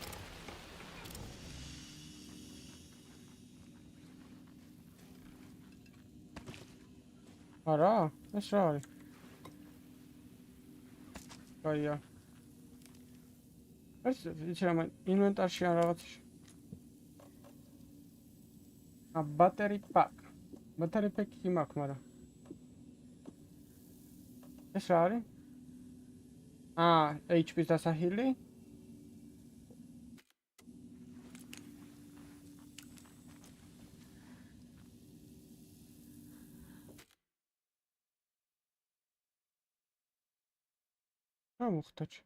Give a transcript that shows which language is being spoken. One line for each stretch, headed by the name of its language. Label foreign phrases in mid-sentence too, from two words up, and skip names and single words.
Georgian: არა, ეს რა არის? აია. ეს იცი რა ინვენტარში ან რაღაცაში.
English: Battery pack. Battery pack
Georgian: იმაქვს, მაგრამ. ეს რა არის? HP-ს დასახილი. რა მოხდა?